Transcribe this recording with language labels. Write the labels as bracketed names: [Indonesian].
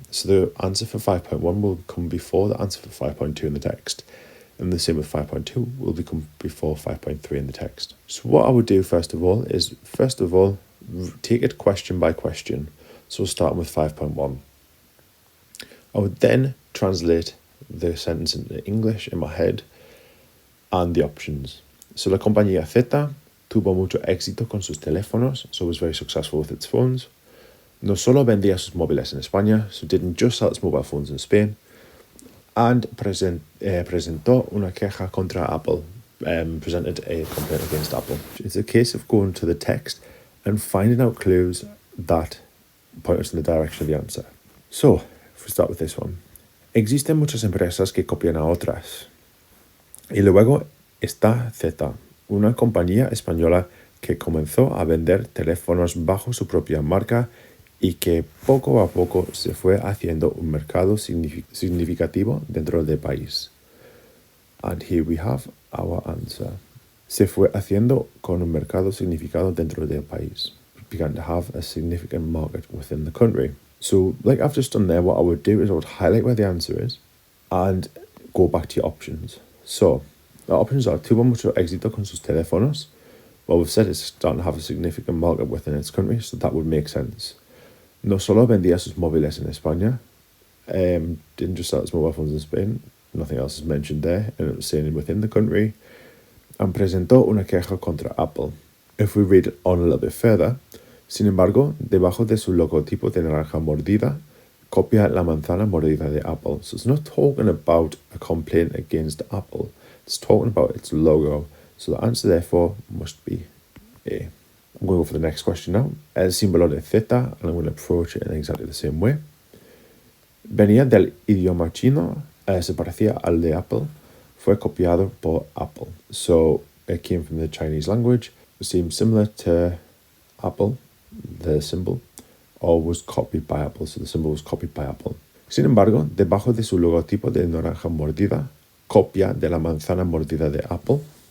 [English] So the answer for 5.1 will come before the answer for 5.2 in the text, and the same with 5.2 will become before 5.3 in the text. So what I would do first of all is, take it question by question. So starting with 5.1. I would then translate the sentence into English in my head and the options. [Spanish] So la compañía Z tuvo mucho éxito con sus teléfonos, [English] so was very successful with its phones. [Spanish] No solo vendía sus móviles en España, [English] so didn't just sell its mobile phones in Spain. And [Spanish] presentó una queja contra Apple, [English] presented a complaint against Apple. It's a case of going to the text and finding out clues that point us in the direction of the answer. So, if we start with this one. [Spanish] Existen muchas empresas que copian a otras. Y luego está Z, una compañía española que comenzó a vender teléfonos bajo su propia marca y que poco a poco se fue haciendo un mercado significativo dentro del país. [English] And here we have our answer. [Spanish] Se fue haciendo con un mercado significado dentro del país. [English] Began to have a significant market within the country. So, like I've just done there, what I would do is I would highlight where the answer is and go back to your options. So, the options are: [Spanish] tuvo mucho éxito con sus teléfonos. [English] Well, we've said it's starting to have a significant market within its country, so that would make sense. [Spanish] No solo vendía sus móviles en España. [English] Didn't just sell its mobile phones in Spain. Nothing else is mentioned there, and it was saying within the country. [Spanish] And presentó una queja contra Apple. [English] If we read on a little bit further, [Spanish] sin embargo, debajo de su logotipo de naranja mordida, copia la manzana mordida de Apple. [English] So it's not talking about a complaint against Apple. It's talking about its logo. So the answer, therefore, must be A. I'm going to go for the next question now. [Spanish] El símbolo de Z, [English] and I'm going to approach it in exactly the same way. [Spanish] Venía del idioma chino, se parecía al de Apple, fue copiado por Apple. [English] So it came from the Chinese language. It seemed similar to Apple, the symbol, or was copied by Apple, so the symbol was copied by Apple. [Spanish] Sin embargo, debajo de su logotipo de naranja mordida, copia de la manzana mordida de Apple.